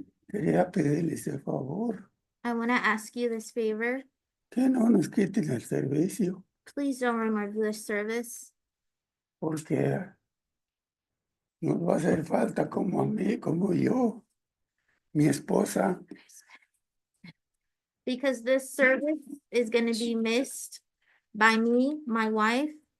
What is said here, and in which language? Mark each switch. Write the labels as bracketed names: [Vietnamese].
[Spanish] Quería pedirles el favor [English] I want to ask you this favor. [Spanish] que no nos quiten el servicio, [English] Please don't remove this service [Spanish] porque nos va a hacer falta como a mí, como yo. mi esposa, [English] Because this service is gonna be missed by me, my wife.